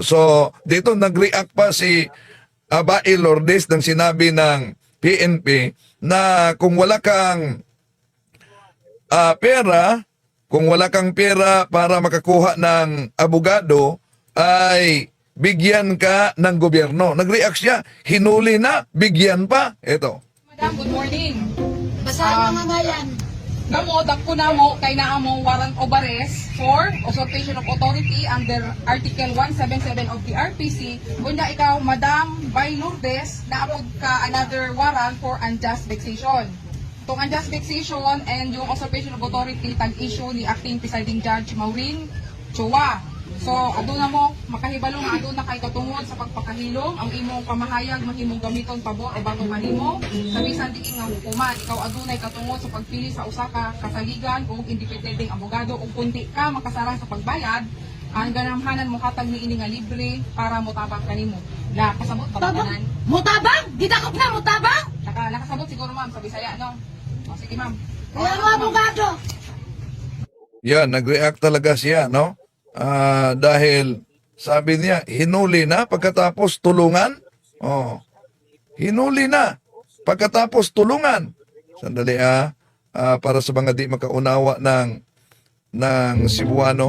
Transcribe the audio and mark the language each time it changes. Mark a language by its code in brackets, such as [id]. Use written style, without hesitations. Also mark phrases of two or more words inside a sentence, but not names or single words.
[tl] So, dito nag-react pa si Bae Lourdes nang sinabi ng PNP na kung wala kang pera, kung wala kang pera para makakuha ng abogado, ay bigyan ka ng gobyerno. Nag-react siya, hinuli na, bigyan pa. Ito. Madam, [en] good morning. [ceb] Basahan mga bayan. Kamo, dagko na mo, kay naa mo [en] warrant of arrest for usurpation of authority under Article 177 of the RPC. [ceb] Kunda ikaw, Madam Bae Lourdes, naapod ka [en] another warrant for unjust vexation. Itong unjust vexation and yung usurpation of authority, [ceb] tag-issue ni Acting Presiding Judge Maureen Chua. So, aduna mo, makahibalo nga aduna kay katungod sa pagpakahilom, ang imong pamahayag mahimong gamiton pabor o bago kanimo. Sa bisan diin nga hukuman, ikaw adunay katungod sa pagpili sa usa ka kasaligan o independenteng abogado ug kundi ka makasara sa pagbayad, ang ganamhanan mo hatag ni ini nga libre para motabang kanimo. Na kasabot tabanan. Mutabang? Didakop na, mutabang? Nakasabot siguro ma'am sa Bisaya, no? O, sige ma'am. [tl] Kaya mga abogado. Yan, nag-react talaga siya, no? Dahil sabi niya, hinuli na pagkatapos tulungan. Oh, hinuli na pagkatapos tulungan. Sandali para sa mga di makaunawa ng Cebuano.